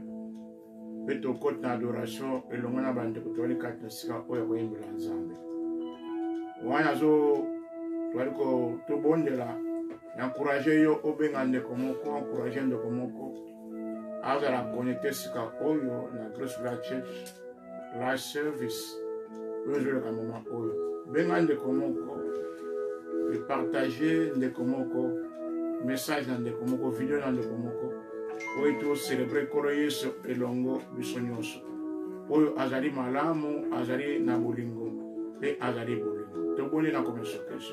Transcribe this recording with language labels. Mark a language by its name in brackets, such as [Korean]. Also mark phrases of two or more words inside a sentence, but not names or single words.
[Lingala] Peto kote na adoration elongo na bande kutwali kati na sika oya koyimbela nzambe. Wana zo twali ko tobondela encourager yo obenga ndeko moko, encourager ndeko moko azala connecter sika oyo na Grace la Church live service oyo ka mama oyo benga ndeko moko [French] et partager [Lingala] ndeko moko message na ndeko moko video na ndeko moko oyo to célébrer kolo Yesu elongo biso nyonso oyo azali malamu azali na bolingo pe azali bolingo toboni na komeso Kristo.